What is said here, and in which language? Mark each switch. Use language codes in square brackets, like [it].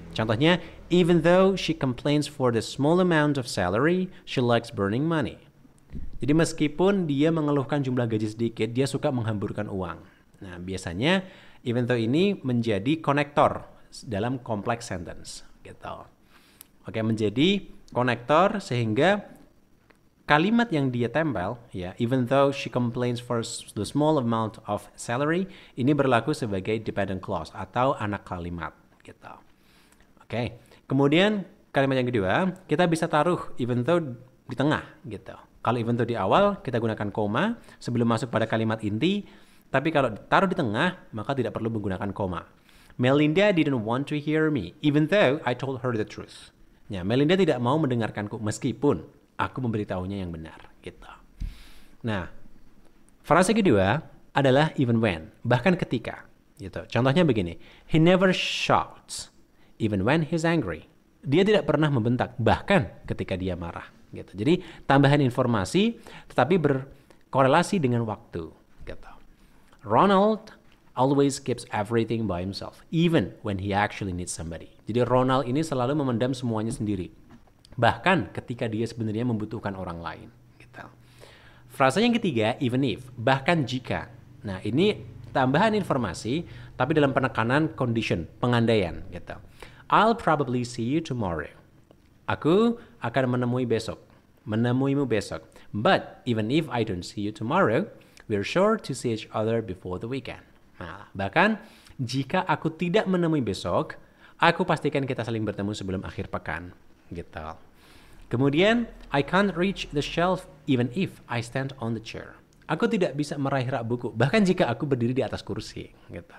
[id] Contohnya, [en] even though she complains for the small amount of salary, she likes burning money. [id] Jadi meskipun dia mengeluhkan jumlah gaji sedikit, dia suka menghamburkan uang. Nah, biasanya even though ini menjadi konektor dalam complex sentence, gitu. Oke, menjadi konektor sehingga kalimat yang dia tempel, ya, [en] even though she complains for the small amount of salary, [id] ini berlaku sebagai dependent clause atau anak kalimat, gitu. Oke, kemudian kalimat yang kedua, kita bisa taruh even though di tengah, gitu. Kalau even though di awal, kita gunakan koma sebelum masuk pada kalimat inti, tapi kalau ditaruh di tengah, maka tidak perlu menggunakan koma. [en] Melinda didn't want to hear me, even though I told her the truth. [id] Ya, Melinda tidak mau mendengarkanku meskipun aku memberitahunya yang benar, gitu. Nah, frase kedua adalah even when, bahkan ketika, gitu. Contohnya begini, [en] he never shouts, even when he's angry. [id] Dia tidak pernah membentak, bahkan ketika dia marah, gitu. Jadi tambahan informasi, tetapi berkorelasi dengan waktu, gitu. [en] Ronald always keeps everything by himself, even when he actually needs somebody. [id] Jadi Ronald ini selalu memendam semuanya sendiri, bahkan ketika dia sebenarnya membutuhkan orang lain. Gitu. Frasa yang ketiga, even if, bahkan jika. Nah, ini tambahan informasi, tapi dalam penekanan condition, pengandaian. Gitu. [en] I'll probably see you tomorrow. [id] Aku akan menemuimu besok. [en] But even if I don't see you tomorrow, we're sure to see each other before the weekend. [id] Nah, bahkan jika aku tidak menemui besok, aku pastikan kita saling bertemu sebelum akhir pekan. Gitu. Kemudian, [en] I can't reach the shelf even if I stand on the chair. [id] Aku tidak bisa meraih rak buku, bahkan jika aku berdiri di atas kursi. Gitu.